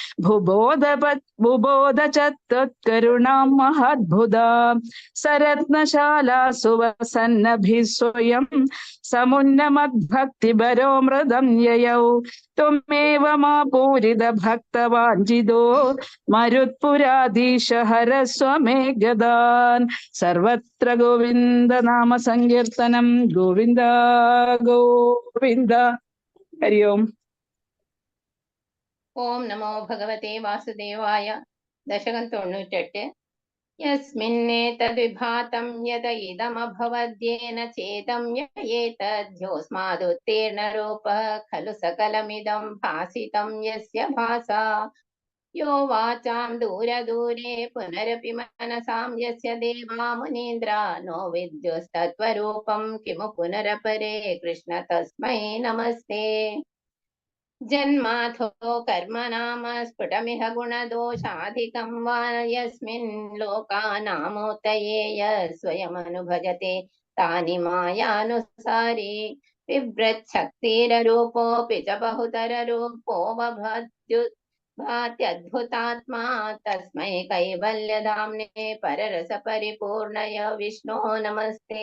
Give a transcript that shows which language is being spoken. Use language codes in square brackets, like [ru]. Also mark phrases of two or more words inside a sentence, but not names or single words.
[sa] बुबोध च त्वत्करुणां महद्भुतां सरत्नशाला सुवसन्नभिः स्वयं समुन्नमद्भक्तिभरो मृदं ययौ त्वमेव मा पूरितभक्तवाञ्छितो मरुत्पुराधीश हरस्व मे गदान् सर्वत्र गोविन्द नाम संकीर्तनं गोविन्द गोविन्द हरि ओम् ഓം നമോ ഭഗവതേ വാസുദേവായ. [ml] ദശകം 98. [sa] യസ്മിന്നേതദ്വിഭാതം യത ഇദമഭവദ്യേന ചേതം യേതദ്യോസ്മാദുത്തീർണരൂപഃ ഖലു സകലമിദം ഭാസിതം യസ്യ ഭാസാ യോ വാചാം ദൂരദൂരെ പുനരപി മനസാം യസ്യ ദേവാ മുനീന്ദ്രാ നോ വിദ്യുസ്തത്വരൂപം കിമു പുനരപരേ കൃഷ്ണ തസ്മൈ നമസ്തേ. जन्माथो कर्म नाम स्फुटमिह गुणदोषाधिकं वा यस्मिन् लोकानामोत्तये यः स्वयमनुभजते तानि मायानुसारी बिभ्रच्छक्तिररूपोऽपि च बहुतररूपो भात्यद्भुतात्मा तस्मै कैवल्यधाम्ने पररसपरिपूर्णय विष्णो नमस्ते.